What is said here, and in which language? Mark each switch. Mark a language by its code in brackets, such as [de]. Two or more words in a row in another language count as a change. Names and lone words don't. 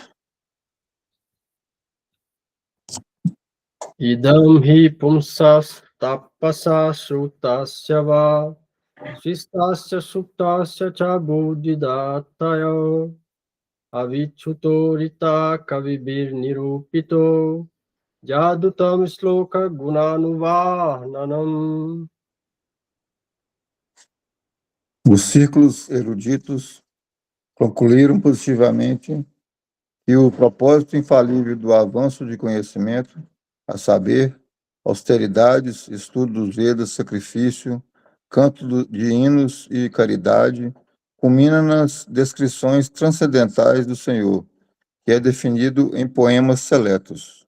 [sa] Idam hi pumsas tapasa srutasya va svistasya suptasya cha bodhidattaya avichuto rita kavibir nirupito jadutam sloka gunanuvahananam. [pt] Os círculos eruditos concluíram positivamente que o propósito infalível do avanço de conhecimento, a saber, austeridades, estudo dos Vedas, sacrifício, canto de hinos e caridade, culmina nas descrições transcendentais do Senhor, que é definido em poemas seletos.